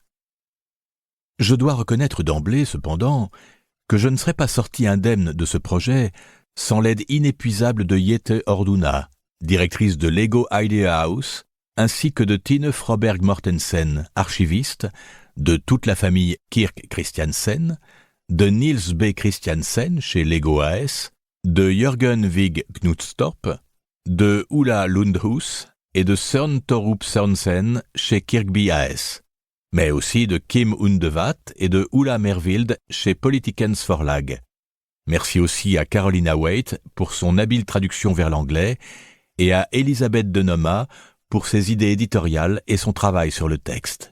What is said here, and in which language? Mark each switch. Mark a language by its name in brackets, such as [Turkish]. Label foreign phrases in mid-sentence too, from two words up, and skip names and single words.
[French] Je dois reconnaître d'emblée, cependant, que je ne serais pas sorti indemne de ce projet sans l'aide inépuisable de Jette Orduna, directrice de Lego Idea House, ainsi que de Tine Froberg Mortensen, archiviste, de toute la famille Kirk Christiansen, de Niels B. Christiansen chez Lego AS, de Jørgen Vig Knudstorp, de Ulla Lundhus et de Søren Torup Sørensen chez Kirkby AS, mais aussi de Kim Undevat et de Ulla Mervild chez Politikens Forlag. Merci aussi à Carolina Waite pour son habile traduction vers l'anglais et à Elisabeth Denoma pour ses idées éditoriales et son travail sur le texte.